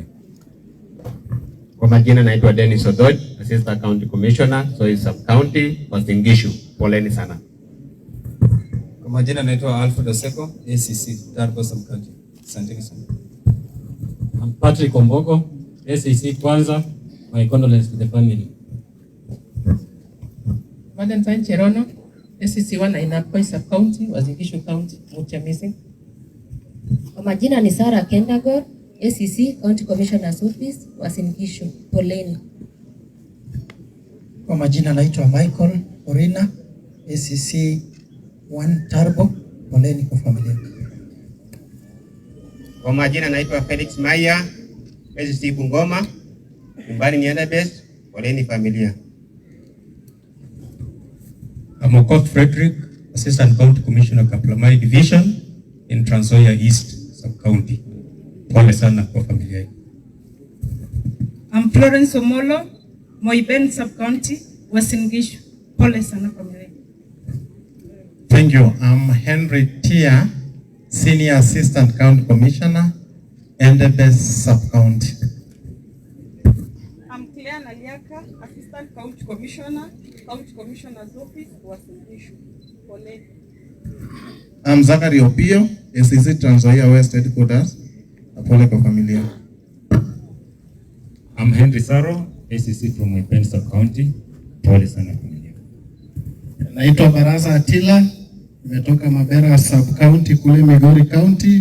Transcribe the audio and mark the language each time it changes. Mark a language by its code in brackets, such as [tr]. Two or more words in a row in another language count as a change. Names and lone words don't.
[sw] Kwa majina naitwa Dennis Odoj, [en] Assistant County Commissioner, [sw] Soi Sub-County, Uasin Gishu. Poleni sana. Kwa majina naitwa Alfred Oseko, ACC, Tarbo Sub-County. Asanteni sana. [en] I'm Patrick Ombogo, ACC Kwanza. My condolences to the family. Valentine Cherono, ACC 1 Ainapkoi Sub-County, Uasin Gishu County. Mucha missing. [sw] Kwa majina ni Sarah Kendagor, [en] ACC County Commissioner's Office, [sw] Uasin Gishu. Poleni. Kwa majina naitwa Michael Orina, ACC 1 Tarbo. Poleni kwa familia. Kwa majina naitwa Felix Maya, ACC Bungoma, Mbani Niendabes. Poleni familia. [en] Amokot Frederick, Assistant County Commissioner Kaplamai Division in Trans Nzoia East Sub-County. [sw] Pole sana kwa familia. [en] I'm Florence Omolo, Moiben Sub-County, Uasin Gishu. [sw] Pole sana familia. [en] Thank you. I'm Henry Tia, Senior Assistant County Commissioner, Endebess Sub-County. I'm Claire Naliaka, Assistant County Commissioner, County Commissioner's Office, Uasin Gishu. [sw] Poleni. [en] I'm Zachary Opio, ACC Trans Nzoia West Headquarters. [sw] Pole kwa familia. [en] I'm Henry Saro, ACC from Moiben Sub-County. [sw] Pole sana familia. Naitwa Baraza Atila, nimetoka Mabera Sub-County kule Migori County.